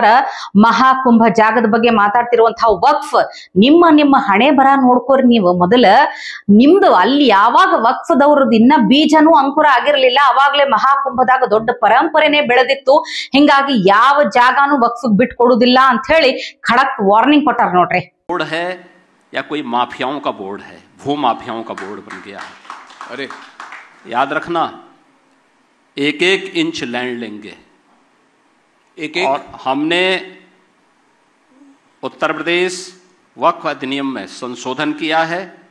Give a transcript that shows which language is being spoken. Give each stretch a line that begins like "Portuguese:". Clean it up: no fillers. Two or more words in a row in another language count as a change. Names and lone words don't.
Kannada: ಮಹಾಕುಂಭ ಜಾಗದ ಬಗ್ಗೆ ಮಾತಾಡ್ತಿರುವಂತಹ ವಕ್ಫ್ ನಿಮ್ಮ ಹಣೆ ಬರ ನೋಡ್ಕೋರಿ. ನೀವು ಮೊದಲ ನಿಮ್ದು ಅಲ್ಲಿ ಯಾವಾಗ ವಕ್ಫದವ್ರದ್ದು ಇನ್ನ ಬೀಜನೂ ಅಂಕುರ ಆಗಿರ್ಲಿಲ್ಲ, ಅವಾಗ್ಲೇ ಮಹಾಕುಂಭದಾಗ ದೊಡ್ಡ ಪರಂಪರೆನೇ ಬೆಳೆದಿತ್ತು. ಹಿಂಗಾಗಿ ಯಾವ ಜಾಗನೂ ವಕ್ಫ್ ಬಿಟ್ಕೊಡುದಿಲ್ಲ ಅಂತ ಹೇಳಿ ಖಡಕ್ ವಾರ್ನಿಂಗ್ ಕೊಟ್ಟಾರ ನೋಡ್ರಿ.
Hindi: बोर्ड है या कोई माफियाओं का बोर्ड है, भू माफियाओं का बोर्ड बन गया है। अरे याद रखना, एक एक इंच लैंड लेंगे, एक और हमने उत्तर प्रदेश वक्फ अधिनियम में संशोधन किया है।